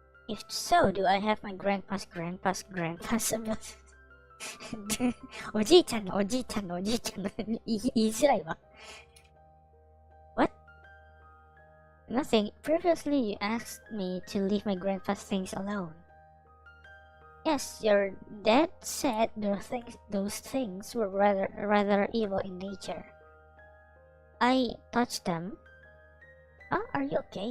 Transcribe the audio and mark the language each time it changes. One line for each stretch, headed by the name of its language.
English: If so, do I have my grandpa's abilities?
Japanese: おじいちゃんの言いづらいわ。
English: What? Nothing. Previously you asked me to leave my grandpa's things alone. Yes, your dad said those things were rather evil in nature. I touched them. Oh, are you okay?